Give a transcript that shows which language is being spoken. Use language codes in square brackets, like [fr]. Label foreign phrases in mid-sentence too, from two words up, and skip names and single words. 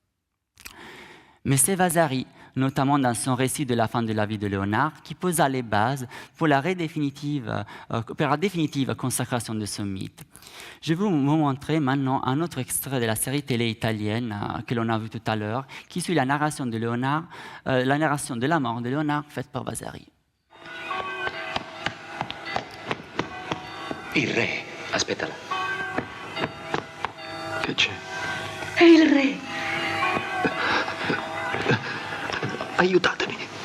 [fr] Mais c'est Vasari, notamment dans son récit de la fin de la vie de Léonard, qui posa les bases pour la définitive consacration de ce mythe. Je vais vous montrer maintenant un autre extrait de la série télé italienne que l'on a vu tout à l'heure, qui suit la narration de Léonard, la narration de la mort de Léonard faite par Vasari. [it] Il re. Aspetta là. Che c'è? È il re. Aiutatemi.